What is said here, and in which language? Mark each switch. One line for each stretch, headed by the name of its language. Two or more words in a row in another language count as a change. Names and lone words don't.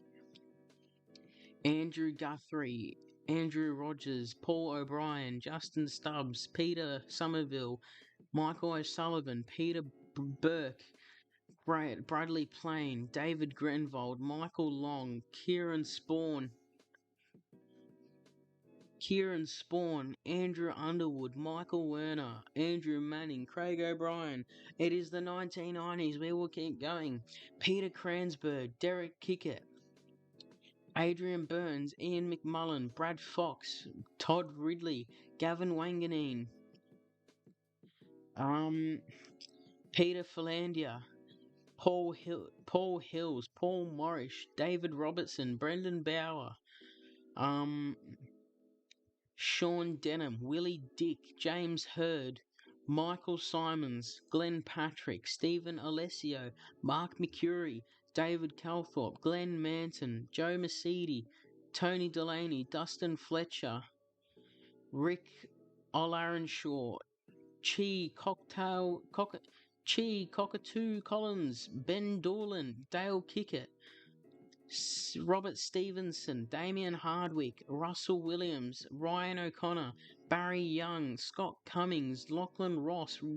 English: Andrew Guthrie, Andrew Rogers, Paul O'Brien, Justin Stubbs, Peter Somerville, Michael O'Sullivan, Peter Burke, Bradley Plain, David Grenvold, Michael Long, Kieran Spawn, Andrew Underwood, Michael Werner, Andrew Manning, Craig O'Brien. It is the 1990s. We will keep going. Peter Cransberg, Derek Kickett, Adrian Burns, Ian McMullen, Brad Fox, Todd Ridley, Gavin Wanganeen, Peter Philandia, Paul Hills, Paul Morris, David Robertson, Brendan Bauer, Sean Denham, Willie Dick, James Hurd, Michael Simons, Glenn Patrick, Stephen Alessio, Mark McCurry, David Calthorpe, Glenn Manton, Joe Mercedes, Tony Delaney, Dustin Fletcher, Rick O'Larenshaw, Chi, Cockatoo Collins, Ben Dorlan, Dale Kickett, Robert Stevenson, Damien Hardwick, Russell Williams, Ryan O'Connor, Barry Young, Scott Cummings, Lachlan Ross,